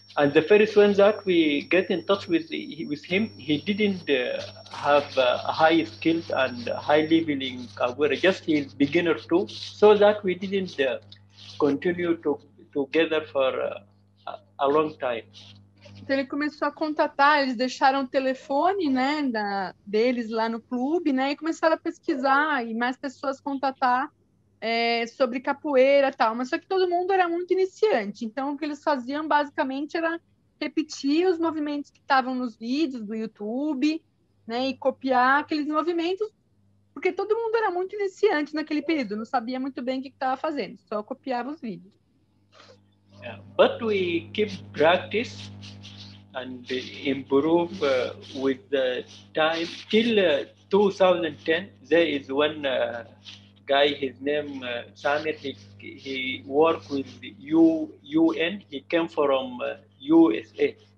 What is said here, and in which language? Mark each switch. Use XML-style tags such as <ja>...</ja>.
<en>And the first one that we get in touch with him, he didn't have high skills and high level in capoeira. Just he is beginner too, so that we didn't continue together for a long time.</en> <pt>Então ele começou a contatar, eles deixaram o telefone, né, deles lá no clube, né, e começaram a pesquisar e mais pessoas contatar sobre capoeira e tal, mas só que todo mundo era muito iniciante, então o que eles faziam basicamente era repetir os movimentos que estavam nos vídeos do YouTube, né, e copiar aqueles movimentos, porque todo mundo era muito iniciante naquele período, não sabia muito bem o que estava fazendo, só copiava os vídeos.</pt> <en>But we keep practice and improve with the time. Till 2010, there is one guy, his name Samir, he worked with the UN, he came from USA.</en>